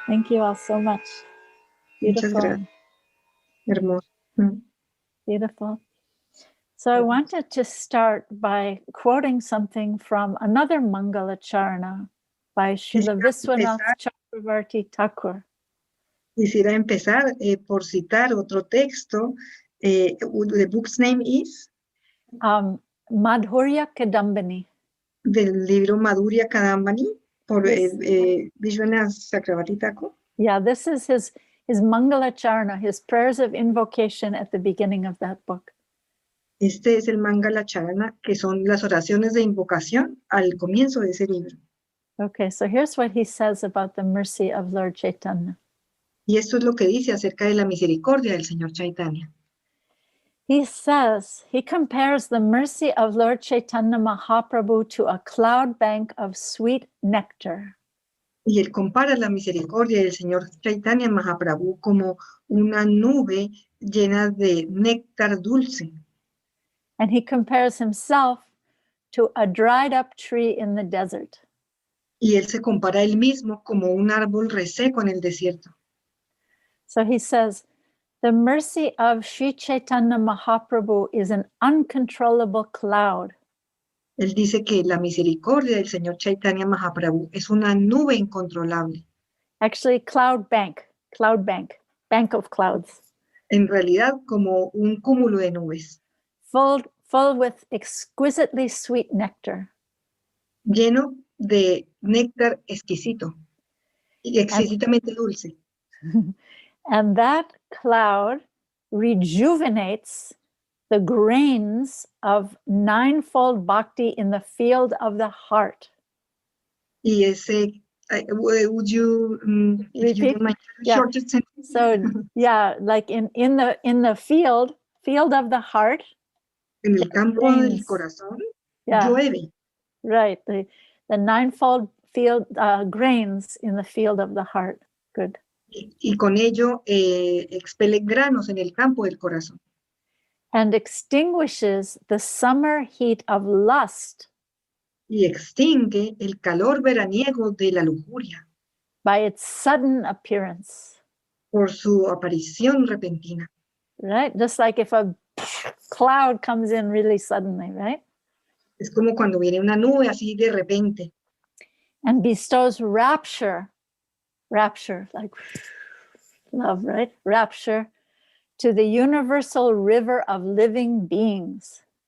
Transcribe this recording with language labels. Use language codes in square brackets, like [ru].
[en] Thank you all so much. Beautiful. [es] Hermoso. [en] Beautiful. So I wanted to start by quoting something from another Mangala Charana by Srila Viswanath Chakravarti Thakur. [es] Quisiera empezar por citar otro texto. [en] The book's name is? Madhurya Kadambini. [es] Del libro Madhurya Kadambini por [en] Yes. [es] Vishwanath Chakravarti Thakur. [en] Yeah, this is his Mangala Charana, his prayers of invocation at the beginning of that book. [es] Este es el Mangala Charana, que son las oraciones de invocación al comienzo de ese libro. [en] Okay, so here's what he says about the mercy of Lord Chaitanya. [es] Y esto es lo que dice acerca de la misericordia del Señor Chaitanya. [en] He says, he compares the mercy of Lord Chaitanya Mahaprabhu to a cloud bank of sweet nectar. [es] Y él compara la misericordia del Señor Chaitanya Mahaprabhu como una nube llena de néctar dulce. [en] And he compares himself to a dried up tree in the desert. [es] Y él se compara a él mismo como un árbol reseco en el desierto. [en] So he says, the mercy of Sri Chaitanya Mahaprabhu is an uncontrollable cloud. [es] Él dice que la misericordia del Señor Chaitanya Mahaprabhu es una nube incontrolable. [en] Actually, bank of clouds. [es] En realidad, como un cúmulo de nubes. [en] Full with exquisitely sweet nectar. [es] Lleno de néctar exquisito y exquisitamente dulce. [en] And that cloud rejuvenates the grains of ninefold bhakti in the field of the heart. [es] Y ese, [en] would you repeat? Shortest sentence? So yeah, like in the field of the heart. [es] En el campo del corazón, llueve. [en] Right, the ninefold field grains in the field of the heart. Good. [es] Y con ello expele granos en el campo del corazón. [en] And extinguishes the summer heat of lust. [es] Y extingue el calor veraniego de la lujuria. [en] By its sudden appearance. [es] Por su aparición repentina. [en] Right? Just like if a cloud comes in really suddenly, right? [es] Es como cuando viene una nube así de repente. [en] And bestows rapture, like love, right? Rapture to the universal river of living beings.